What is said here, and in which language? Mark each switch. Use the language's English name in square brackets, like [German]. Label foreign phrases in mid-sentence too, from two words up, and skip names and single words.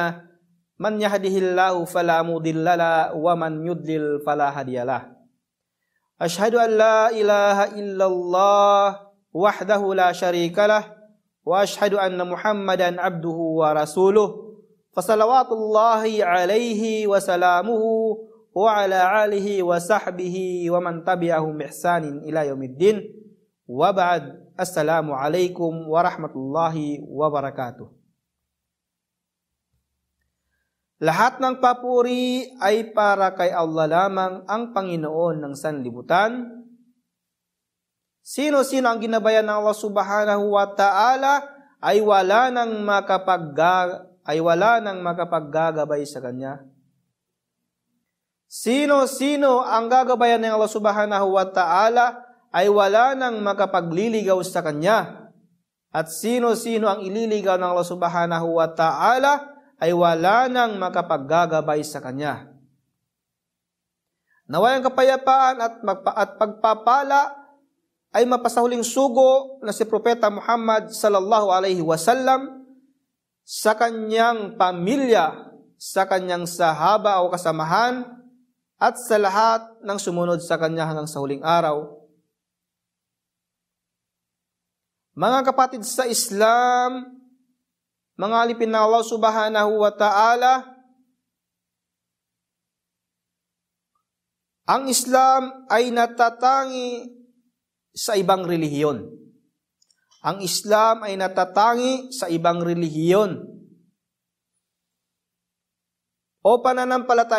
[Arabic] من يهده الله فلا مضل له ومن يضلل فلا هادي له أشهد أن لا إله إلا الله وحده لا شريك له وأشهد أن محمدا عبده ورسوله فصلوات الله عليه وسلامه وعلى آله وصحبه ومن تبعهم بإحسان إلى يوم الدين وبعد السلام عليكم ورحمة الله وبركاته. [Filipino] Lahat ng papuri ay para kay Allah lamang, ang Panginoon ng sanlibutan. Sino-sino ang ginabayan ng Allah [Arabic] سبحانه وتعالى [Filipino] ay wala nang makapaggagabay sa Kanya. Sino-sino ang gagabayan ng Allah [Arabic] سبحانه وتعالى [Filipino] ay wala nang makapagliligaw sa Kanya. At sino-sino ang ililigaw ng Allah [Arabic] سبحانه وتعالى [Filipino] ay wala nang makapaggagabay sa Kanya. Naway ang kapayapaan at pagpapala ay mapasahuling sugo na si Propeta Muhammad [Arabic] صلى الله عليه وسلم [Filipino] sa kanyang pamilya, sa kanyang sahaba o kasamahan, at sa lahat ng sumunod sa Kanya hanggang sa huling araw. Mga kapatid sa Islam, mga alipin ng Allah [Arabic] سبحانه وتعالى, [Filipino] ang Islam ay natatangi sa ibang relihiyon. Ang Islam ay natatangi sa ibang relihiyon o pananampalataya.